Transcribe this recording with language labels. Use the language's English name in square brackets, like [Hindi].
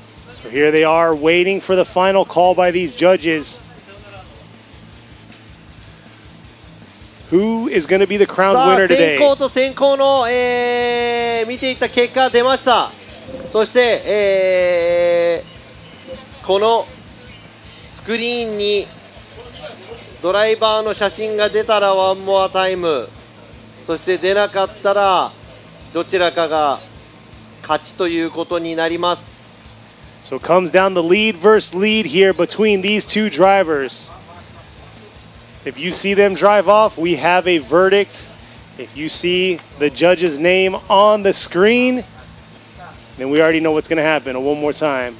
[English] So here they are waiting for the final call by these judges. Who is going to be the crowned winner today? [Japanese] 先行と先行の、見ていった結果出ました。そして、このスクリーンにドライバーの写真が出たらワンモアタイム、そして出なかったらどちらかが勝ちということになります。 [English] So it comes down to lead versus lead here between these two drivers. If you see them drive off, we have a verdict. If you see the judge's name on the screen, then we already know what's going to happen. One more time.